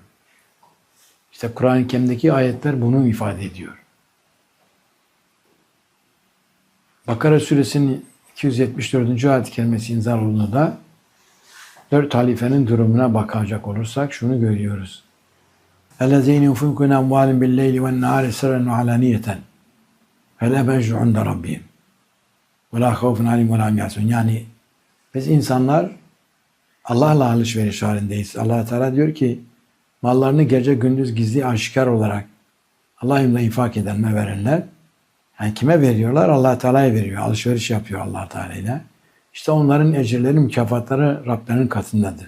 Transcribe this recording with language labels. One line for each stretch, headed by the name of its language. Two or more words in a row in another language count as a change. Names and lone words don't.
Turkish: İşte Kur'an-ı Kerim'deki ayetler bunu ifade ediyor. Bakara suresinin 274. ayet-i kerimesi inzal olduğunda 4 halifenin durumuna bakacak olursak şunu görüyoruz.
Arabic: اَلَّذ۪ينَ يُنْفِقُونَ اَمْوَالٍ بِاللَّيْلِ وَالنَّهَارِ سِرًّا وَعَلَانِيَةً فَلَا مَجْرُ عِنْدَ رَبِّهِمْ وَلَا خَوْفٌ عَلَيْهِمْ وَلَا هُمْ يَحْزَنُونَ.
Turkish: Yani biz insanlar Allah'la alışveriş halindeyiz. Allah Teala diyor ki mallarını gece gündüz gizli aşikar olarak Allah yolunda infak edenler verenler, yani kime veriyorlar? Allah Teala'ya veriyor. Alışveriş yapıyor Allah Teala ile. İşte onların ecirleri, mükafatları Rablerinin katındadır.